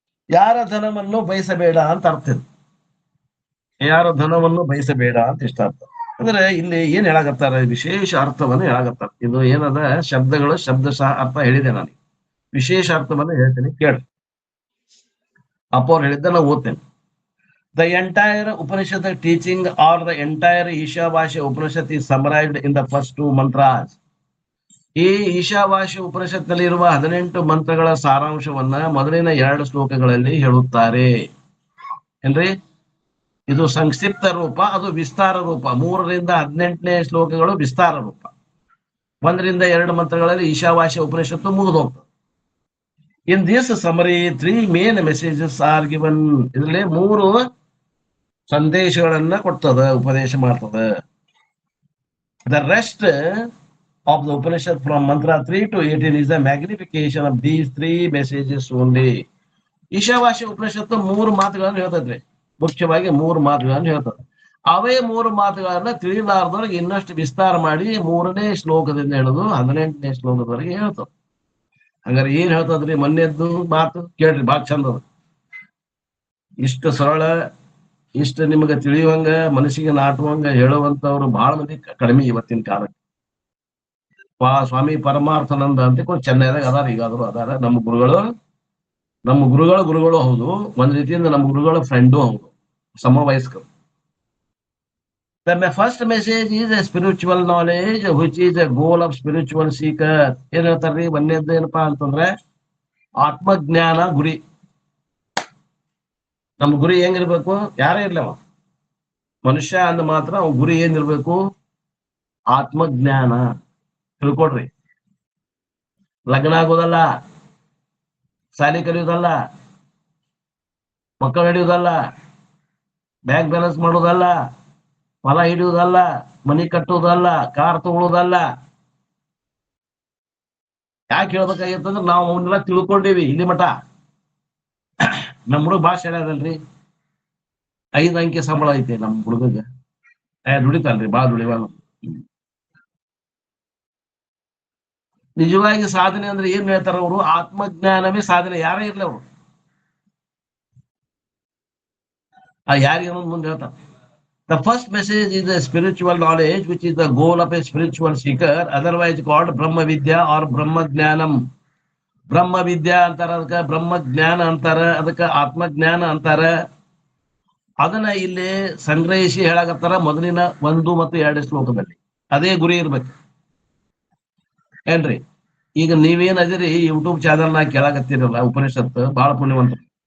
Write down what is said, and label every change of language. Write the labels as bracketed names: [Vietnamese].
[Kannada] ಯಾರ ಧನವನ್ನು ಬಯಸಬೇಡ ಅಂತ ಅರ್ಥ ಇದೆ. ಯಾರ ಧನವನ್ನು ಬಯಸಬೇಡ ಅಂತ ಇಷ್ಟ ಅರ್ಥ. ಅಂದ್ರೆ ಇಲ್ಲಿ ಏನ್ ಹೇಳಾಕತ್ತಾರ, ವಿಶೇಷ ಅರ್ಥವನ್ನು ಹೇಳಾಕತ್ತಾರ. ಇದು ಏನದ, ಶಬ್ದಗಳು ಶಬ್ದಶಃ ಅರ್ಥ ಹೇಳಿದೆ ನಾನು, ವಿಶೇಷ ಅರ್ಥವನ್ನು ಹೇಳ್ತೇನೆ ಕೇಳ್ರಿ. ಅಪ್ಪವ್ರು ಹೇಳಿದ್ದ ನಾವು ಓದ್ತೇನೆ. [English] The entire Upanishad teaching or the entire Ishavasya Upanishad is summarized in the first 2 mantras. [Kannada] ಈ ಈಶಾವಾಸ್ಯ ಉಪನಿಷತ್ನಲ್ಲಿ ಇರುವ 18 ಮಂತ್ರಗಳ ಸಾರಾಂಶವನ್ನ ಮೊದಲಿನ 2 ಶ್ಲೋಕಗಳಲ್ಲಿ ಹೇಳುತ್ತಾರೆ. ಏನ್ರಿ, ಇದು ಸಂಕ್ಷಿಪ್ತ ರೂಪ, ಅದು ವಿಸ್ತಾರ ರೂಪ. 3ರಿಂದ 18ನೇ ಶ್ಲೋಕಗಳು ವಿಸ್ತಾರ ರೂಪ. 1ರಿಂದ 2 ಮಂತ್ರಗಳಲ್ಲಿ ಈಶಾವಾಸ್ಯ ಉಪನಿಷತ್ತು ಮುಗಿದೋಗ್ತದೆ. [English] In this summary, 3 main messages are given. [Kannada] ಇದರಲ್ಲಿ 3 ಸಂದೇಶಗಳನ್ನ ಕೊಡ್ತದ, ಉಪದೇಶ ಮಾಡ್ತದ. [English] The rest of the Upanishad from mantra 3 to 18 is a magnification of these 3 messages only. [Kannada] Ishavasya ಉಪನಿಷತ್ತು 3 ಮಾತುಗಳನ್ನು ಹೇಳ್ತದ್ರಿ. ಮುಖ್ಯವಾಗಿ 3 ಮಾತುಗಳನ್ನು ಹೇಳ್ತದೆ. ಅವೇ 3 ಮಾತುಗಳನ್ನ ತಿಳಿಲಾರ್ದವ್ರಿಗೆ ಇನ್ನಷ್ಟು ವಿಸ್ತಾರ ಮಾಡಿ 3ನೇ ಶ್ಲೋಕದಿಂದ ಹಿಡಿದು 18ನೇ ಶ್ಲೋಕದವರೆಗೆ ಹೇಳ್ತದೆ. ಹಂಗಾರೆ ಏನ್ ಹೇಳ್ತದ್ರಿ ಮೊನ್ನೆದ್ದು ಮಾತು ಕೇಳ್ರಿ, ಬಾಳ ಚಂದ ಅದ. ಇಷ್ಟು ಸರಳ, ಇಷ್ಟು ನಿಮ್ಗೆ ತಿಳಿಯುವಂಗ, ಮನಸ್ಸಿಗೆ ನಾಟುವಂಗ ಹೇಳುವಂತವ್ರು ಬಹಳ ಮಂದಿ ಕಡಿಮೆ ಇವತ್ತಿನ ಕಾಲಕ್ಕೆ. ಸ್ವಾಮಿ ಪರಮಾರ್ಥಾನಂದ ಅಂತ ಚೆನ್ನೈದಾಗ ಅದಾರ, ಈಗಾದ್ರು ಅದಾರ. ನಮ್ಮ ಗುರುಗಳು ಹೌದು, ಒಂದ್ ರೀತಿಯಿಂದ ನಮ್ಮ ಗುರುಗಳ ಫ್ರೆಂಡು ಹೌದು, ಸಮವಯಸ್ಕರು. [English] The first message is a spiritual knowledge which is a goal of spiritual seeker. [Kannada] ಏನ್ ಹೇಳ್ತಾರ್ರಿ? ಒಂದೇದ್ದು ಏನಪ್ಪಾ ಅಂತಂದ್ರೆ ಆತ್ಮಜ್ಞಾನ ಗುರಿ. ನಮ್ಮ ಗುರಿ ಹೆಂಗಿರ್ಬೇಕು? ಯಾರೇ ಇರ್ಲಿ ಅವ ಮನುಷ್ಯ ಅಂದ ಮಾತ್ರ ಅವ್ ಗುರಿ ಏನಿರ್ಬೇಕು? ಆತ್ಮಜ್ಞಾನ. ತಿಳ್ಕೊಡ್ರಿ. ಲಗ್ನ ಆಗೋದಲ್ಲ, ಶಾಲೆ ಕಲಿಯೋದಲ್ಲ, ಮಕ್ಕಳು ಹಿಡಿಯೋದಲ್ಲ, ಬ್ಯಾಂಕ್ ಬ್ಯಾಲೆನ್ಸ್ ಮಾಡೋದಲ್ಲ, ಹೊಲ ಹಿಡಿಯೋದಲ್ಲ, ಮನಿ ಕಟ್ಟೋದಲ್ಲ, ಕಾರ್ ತಗೊಳ್ಳೋದಲ್ಲ. ಯಾಕೆ ಹೇಳ್ಬೇಕಾಗಿತ್ತಂದ್ರೆ ನಾವು ಅವನ್ನೆಲ್ಲ ತಿಳ್ಕೊಂಡೇವಿ ಇಲ್ಲಿ ಮಠ. ನಮ್ಮ ಹುಡುಗ ಭಾಷೆ ಹೇಳ್ಯಾದಲ್ರಿ, 5 ಅಂಕಿ ಸಂಬಳ ಐತೆ ನಮ್ಮ ಹುಡುಗಗೆ. ದುಡಿತಾನ್ರಿ, ಬಾಳ ದುಡಿವ. ನಿಜವಾಗಿ ಸಾಧನೆ ಅಂದ್ರೆ ಏನ್ ಹೇಳ್ತಾರ ಅವರು? ಆತ್ಮಜ್ಞಾನವೇ ಸಾಧನೆ. ಯಾರೇ ಇರ್ಲಿ ಅವರು, ಯಾರಿಗೆ ಅನ್ನೋದು ಮುಂದೆ ಹೇಳ್ತಾರೆ. [English] The first message is a spiritual knowledge which is the goal of a spiritual seeker, otherwise called Brahma Vidya or Brahma Jnanam. [Kannada] ಬ್ರಹ್ಮ ವಿದ್ಯಾ ಅಂತಾರ, ಅದಕ್ಕ ಬ್ರಹ್ಮ ಜ್ಞಾನ ಅಂತಾರ, ಅದಕ್ಕ ಆತ್ಮಜ್ಞಾನ ಅಂತಾರ. ಅದನ್ನ ಇಲ್ಲಿ ಸಂಗ್ರಹಿಸಿ ಹೇಳಾಕತ್ತಾರ ಮೊದಲಿನ 1 ಮತ್ತು 2 ಶ್ಲೋಕದಲ್ಲಿ. ಅದೇ ಗುರಿ ಇರ್ಬೇಕು ಏನ್ರಿ? ಈಗ ನೀವೇನ್ ಅದಿರಿ ಯೂಟ್ಯೂಬ್ ಚಾನಲ್ ನಾ ಕೇಳಾಕತ್ತೀರಲ್ಲ, ಉಪನಿಷತ್, ಬಹಳ ಪುಣ್ಯವಂತರು.